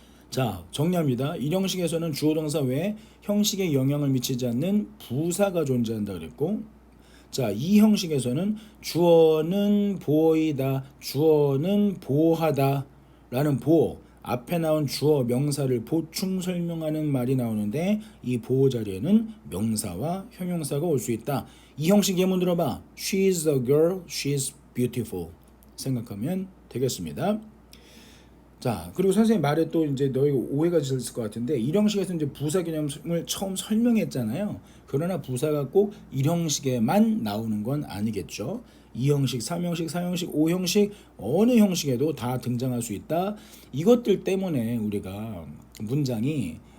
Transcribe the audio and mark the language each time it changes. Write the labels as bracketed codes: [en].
[ko] 자, 정리합니다. 이 형식에서는 주어 동사 외에 형식에 영향을 미치지 않는 부사가 존재한다 그랬고, 자, 이 형식에서는 주어는 보어이다, 주어는 보하다 라는 보어, 앞에 나온 주어 명사를 보충 설명하는 말이 나오는데 이 보호 자리에는 명사와 형용사가 올 수 있다. 이 형식 예문 들어봐. [en] She is a girl, she is beautiful [ko] 생각하면 되겠습니다. 자, 그리고 선생님 말에 또 이제 너희 오해가 있을 것 같은데 이 형식에서 이제 부사 개념을 처음 설명했잖아요. 그러나 부사가 꼭 이 형식에만 나오는 건 아니겠죠. 2형식, 3형식, 4형식, 5형식 어느 형식에도 다 등장할 수 있다. 이것들 때문에 우리가 문장이